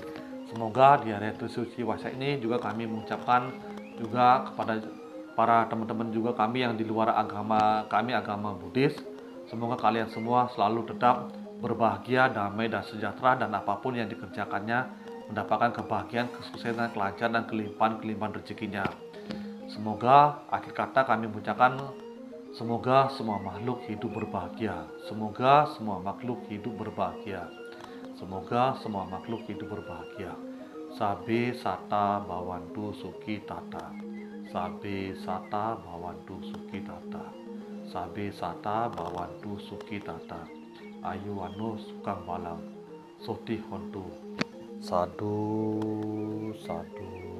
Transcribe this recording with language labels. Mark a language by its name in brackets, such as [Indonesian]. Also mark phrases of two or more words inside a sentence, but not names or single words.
[Indonesian] Semoga di hari Trisuci Waisak ini juga kami mengucapkan juga kepada para teman-teman juga kami yang di luar agama kami, agama Buddhis, semoga kalian semua selalu tetap berbahagia, damai, dan sejahtera, dan apapun yang dikerjakannya mendapatkan kebahagiaan, kesuksesan, kelancaran, dan kelimpahan rezekinya. Semoga akhir kata kami mengucapkan, semoga semua makhluk hidup berbahagia. Semoga semua makhluk hidup berbahagia. Semoga semua makhluk hidup berbahagia. [Pali] Sabe sata bhavantu sukhi tata. Sabe sata bhavantu sukhi tata. Sabe sata bhavantu sukhi tata. Ayu anu sukang balang, soti hontu. Sadu, sadu.